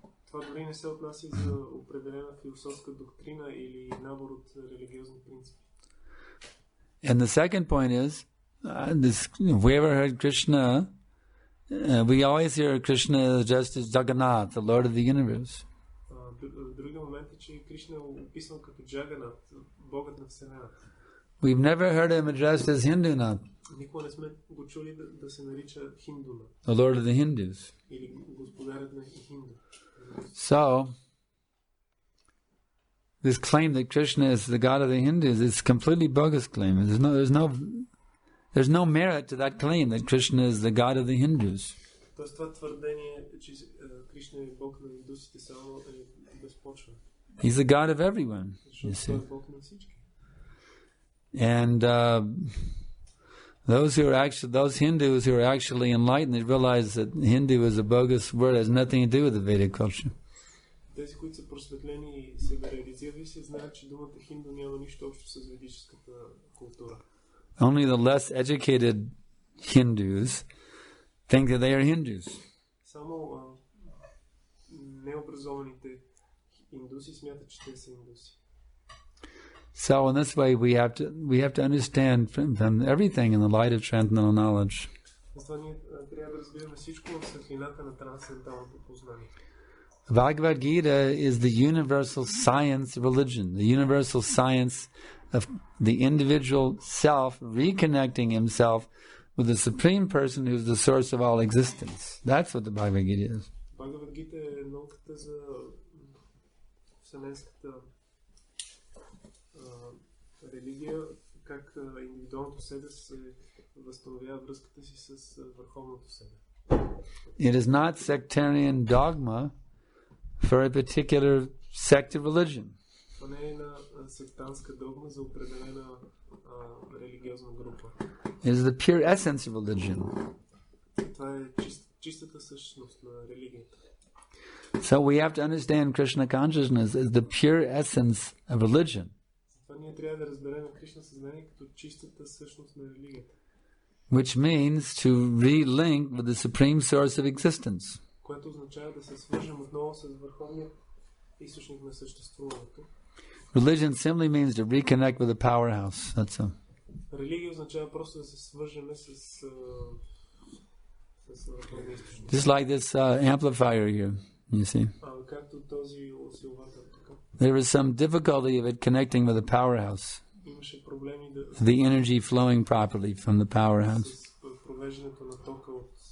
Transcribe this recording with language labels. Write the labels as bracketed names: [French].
[Bulgarian] Това дори не се отнася и за определена философска доктрина или набор от религиозни принципи. [English] And the second point is, if we ever heard Krishna, we always hear Krishna just as Jagannath, the Lord of the universe. [Bulgarian] Другия момент е, че Кришна е описан като Джаганат, Богът на Вселената. [English] We've never heard him addressed as Hindunath. [Bulgarian] Никога не сме го чули да се нарича Хиндуна. [English] The Lord of the Hindus. [Bulgarian] Или господарят на Хинду. [English] So, this claim that Krishna is the god of the Hindus is a completely bogus claim. There's no merit to that claim that Krishna is the god of the Hindus. [Bulgarian] Тоест това твърдение, че Кришна е бог на индусите, само е безпочвено. [English] He's the god of everyone, you see. And those Hindus who are actually enlightened, they realize that Hindu is a bogus word, has nothing to do with the Vedic culture. [Bulgarian] Тези, които са просветлени и се реализирали, се знаят, че думата хинду няма нищо общо с ведическата култура. [English] Only the less educated Hindus think that they are Hindus. [Bulgarian] Само необразованите индуси смятат, че те са индуси. [English] So in this way we have to understand from everything in the light of transcendental knowledge. [Bulgarian] Затова ние трябва да разбираме всичко в светлината на трансценденталното познание. [English] Bhagavad Gita is the universal science of religion, the universal science of the individual self reconnecting himself with the Supreme Person who is the source of all existence. That's what the Bhagavad Gita is. [Bulgarian] Bhagavad Gita е науката за вселенската религия, как индивидуалното себе се възстановява връзката си с върховното себе. [English] It is not sectarian dogma for a particular sect of religion. [Bulgarian] Това не е на сектантска догма за определена религиозна група. [English] It is the pure essence of religion. [Bulgarian] Това е чистата същност на религията. [English] So we have to understand Krishna consciousness as the pure essence of religion. [Bulgarian] Затова ние трябва да разберем Кришна съзнание като чистата същност на религията. [English] Which means to relink with the supreme source of existence. [Bulgarian] Което означава да се свържем отново с върховния източник на съществуването. [English] Religion simply means to reconnect with the powerhouse. That's all. [Bulgarian] Религия означава просто да се свържеме с върховния източник. [English] Just like this amplifier here, you see. [Bulgarian] Както този усилвател тук. [English] There was some difficulty of it connecting with the powerhouse. [Bulgarian] Имаше проблеми да [English] the energy flowing properly from the powerhouse. [Bulgarian] с провеждането на тока от